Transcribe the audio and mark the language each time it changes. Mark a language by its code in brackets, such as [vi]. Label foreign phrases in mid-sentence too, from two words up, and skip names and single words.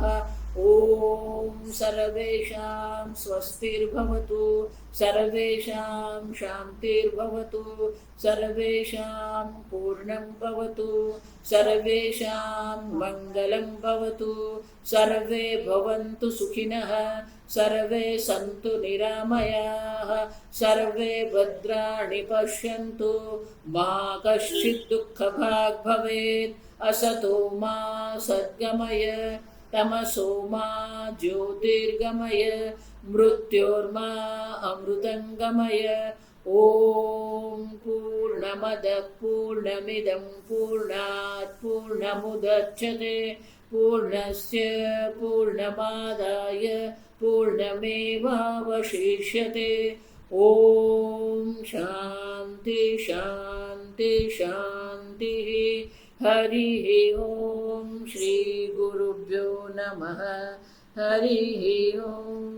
[sa] ઓમ સર્વેષાં સ્વસ્તિર્ભવતુ, સર્વેષાં શાંતિર્ભવતુ, સર્વેષાં પૂર્ણં ભવતુ, સર્વેષાં મંગલં ભવતુ, સર્વે ભવन्तુ સુખિનઃ, સર્વે સन्तુ નિરામયાઃ, સર્વે ભદ્રાણિ પશ્યन्तુ, મા કશ્ચિत् દુઃખભાગ્ ભવેत्. असतो मा सद्गमय, तमसो मा ज्योतिर्गमय, मृत्योर्मा अमृतंगमय. ओम पूर्णमदः पूर्णमिदं पूर्णात् पूर्णमुदच्यते पूर्णस्य पूर्णमादाय पूर्णमेवावशिष्यते. ઓમ શાંતિ શાંતિ શાંતિ. હરિ ઓમ. શ્રી ગુરુભ્યો નમઃ. હરિ ઓમ.